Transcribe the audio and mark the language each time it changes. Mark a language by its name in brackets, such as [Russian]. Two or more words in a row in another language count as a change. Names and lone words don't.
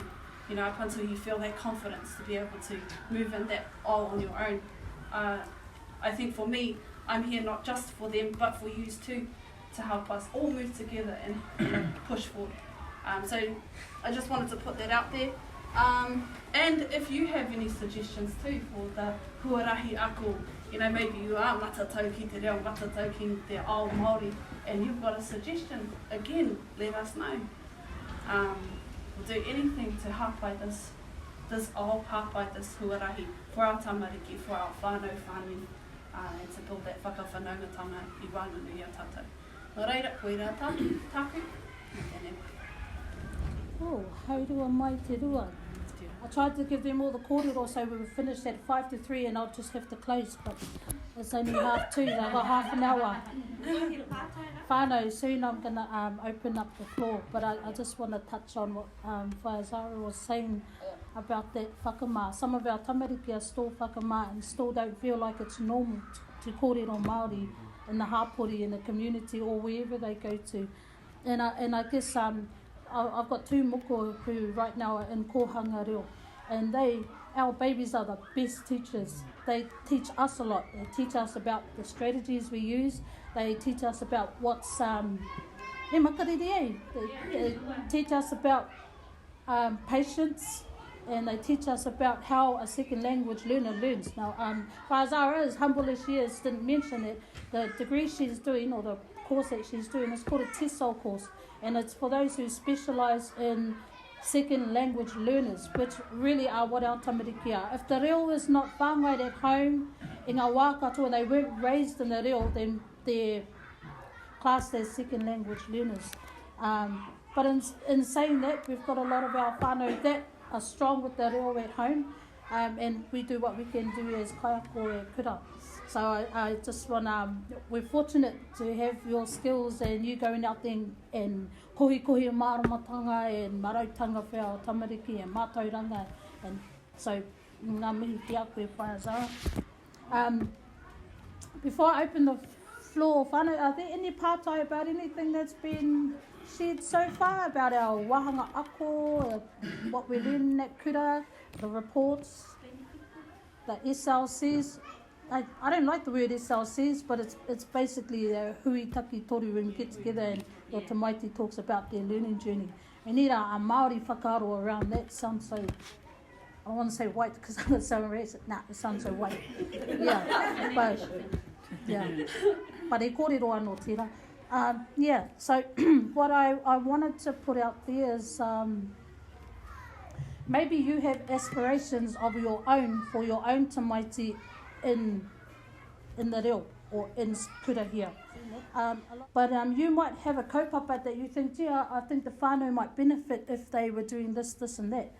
[English] You know, up until you feel that confidence to be able to move in that all on your own. I think for me, I'm here not just for them, but for you too, to help us all move together and push forward. So I just wanted to put that out there. And if you have any suggestions too for the [Māori] huarahi ako, [English] you know, maybe you are [Māori] matatau ki te reo, matatau ki te ao Māori, [English] and you've got a suggestion, again, let us know. We'll do anything to hapai this ao hapai this huarahi for our tamariki, for our [Māori] whanau whānui, [English] and to build that [Māori] whakawhanaungatanga I Wainganui a tātou. Nō reira, koe rā tāku, me tēnei. Oh, haurua mai te rua. [English] I tried to give them all the kōrero so we would finish at 5 to 3 and I'll just have to close, but it's only 2:30, I've got half an hour. Whanau, soon I'm going to open up the floor, but I just want to touch on what Whaiazara was saying about that whakamā. Some of our tamariki are still whakamā and still don't feel like it's normal to [Māori] kōrero Māori [English] in the hapori, in the community or wherever they go to. And I guess I've got 2 moko who right now are in [Māori] kōhanga reo, [English] and our babies are the best teachers. They teach us a lot. They teach us about the strategies we use. They teach us about what's they teach us about patience, and they teach us about how a second language learner learns. Now, Whaiazara, as humble as she is, didn't mention it. The degree she's doing, or the course that she's doing, is called a TESOL course, and it's for those who specialise in second language learners, which really are what our tamariki are. If the reo is not whāngai at home, in [Māori] ngā wā katoa, [English] they weren't raised in the reo, then they're classed as second language learners. But in saying that, we've got a lot of our whānau that are strong with the reo at home, and we do what we can do as [Māori] kaiako e kura. [English] So I just want we're fortunate to have your skills and you going out there and [Māori] kohi māramatanga [English] and marautanga for our tamariki and mātauranga, and so [Māori] ngā mihi ki a koe Whaiazara. [English] Before I open the floor, whānau, are there any pātai about anything that's been shared so far about our [Māori] wahanga ako, [English] what we're learning at kura, the reports, the SLCs? I don't like the word SLCs, but it's basically a [Māori] hui taki toru [English] when we get together and your tamaiti talks about their learning journey. We need a Māori whakaaro around that. Sounds so, I want to say white because I'm so racist. Nah, it sounds so white. But [Māori] e kōrero anō tērā. [English] So what I wanted to put out there is maybe you have aspirations of your own for your own tamaiti in the reo or in kura here. But you might have a kaupapa that you think, gee, I think the whānau might benefit if they were doing this, this and that.